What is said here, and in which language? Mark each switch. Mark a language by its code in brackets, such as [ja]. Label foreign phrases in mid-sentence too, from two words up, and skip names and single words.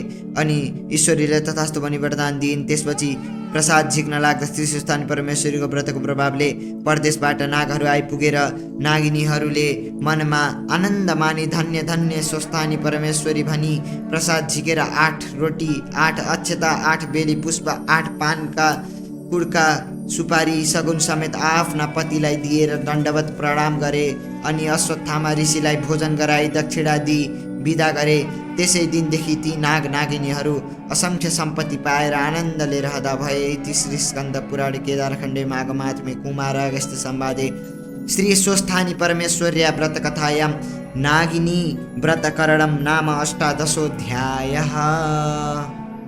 [ne] अनि ईश्वरीले तथास्तु भनी वरदान दिइन्। त्यसपछि प्रसाद झिक्न लाग्दा श्री स्वस्थानी परमेश्वरीको व्रतको प्रभावले परदेशबाट नागहरू आइपुगेर नागिनीहरूले मनमा आनन्द मानी धन्य धन्य स्वस्थानी परमेश्वरी भनी प्रसाद झिकेर 8 रोटी, 8 अक्षता, 8 बेली पुष्प, 8 पानका कुडका सुपारी सगुन समेत आफ्ना पतिलाई दिएर दण्डवत प्रणाम गरे। अनि अश्वत्थामा ऋषिलाई भोजन गराई दक्षिणा दिई विदा गरे। त्यसै दिनदेखि ती नाग नागिनीहरू असंख्य सम्पत्ति पाएर आनन्दले रहँदा भए। [sa] इति श्री स्कन्द पुराण केदारखण्डे माघ महात्म्ये कुमार अगस्त्य संवादे श्री स्वस्थानी परमेश्वर्या व्रत कथायां नागिनी व्रतकरणं नाम 18 अध्यायः।